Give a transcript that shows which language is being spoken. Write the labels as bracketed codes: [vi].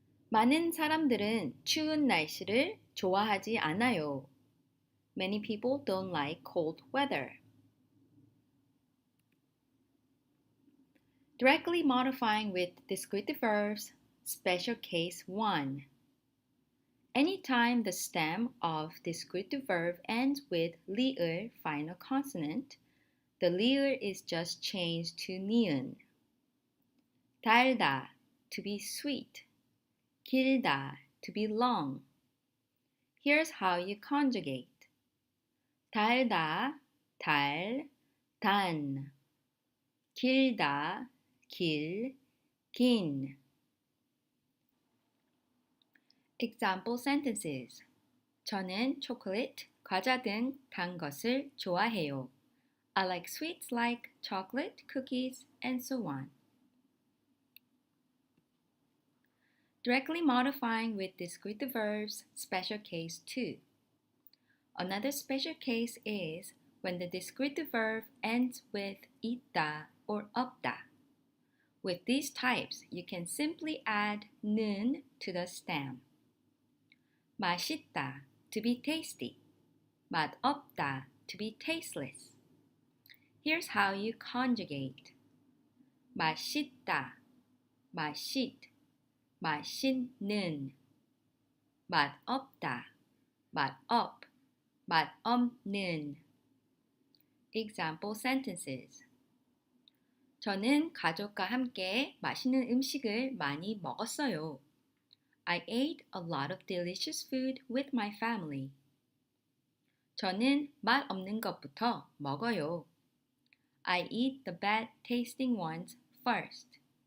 [ko] 많은 사람들은 추운 날씨를 좋아하지 않아요. [en] Many people don't like cold weather. Directly modifying with descriptive verbs, special case 1. Anytime the stem of descriptive verb ends with li을 final consonant, the li을 is just changed to 니은. 달다, to be sweet. 길다, to be long. Here's how you conjugate. [ko] 달다, 달, 단. 길다, 길, 긴. [en] Example sentences. [ko] 저는 초콜릿, 과자 등 단 것을 좋아해요. [en] I like sweets like chocolate, cookies, and so on. Directly modifying with descriptive verbs, special case 2. Another special case is when the descriptive verb ends with 있다 or 없다. With these types, you can simply add 는 to the stem. 맛있다, to be tasty. 맛없다, to be tasteless. Here's how you conjugate. [ko] 맛있다, 맛있, 맛있는. 맛없다, 맛없, 맛없는. [en] Example sentences. [ko] 저는 가족과 함께 맛있는 음식을 많이 먹었어요. [en] I ate a lot of delicious food with my family. [ko] 저는 맛없는 것부터 먹어요. [en] I eat the bad tasting ones first.